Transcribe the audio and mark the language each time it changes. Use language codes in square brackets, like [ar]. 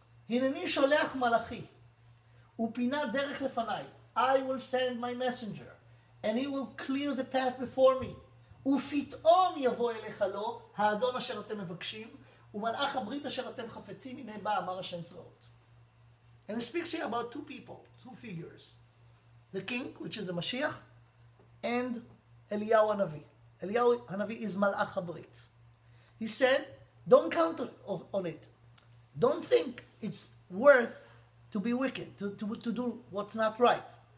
[he] הנני שולח מלאכי ופינה דרך לפניי. [en] I will send my messenger, and he will clear the path before me. [he] ופתאום יבוא אליך לו, האדון אשר אתם מבקשים, ומלאך הברית אשר אתם חפצים, הנה בא, אמר השם צבאות. [en] And it speaks here about two people, two figures. The king, which is the Mashiach, and Eliyahu Hanavi. Eliyahu Hanavi is Malach HaBrit. He said, don't count on it. Don't think it's worth to be wicked, to do what's not right.